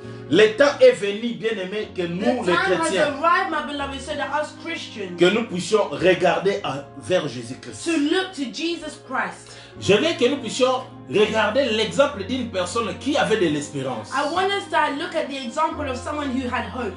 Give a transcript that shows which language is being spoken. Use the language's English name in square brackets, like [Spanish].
[French] Le temps est venu, bien aimé, que [English] The [French] nous, les [English] time has [French] chrétiens, [English] arrived, my beloved, so that us Christians [French] que nous puissions regarder vers Jésus-Christ. [English] to look to Jesus Christ. [French] Je veux que nous puissions regarder l'exemple d'une personne qui avait de l'espérance. [English] I want us to look at the example of someone who had hope.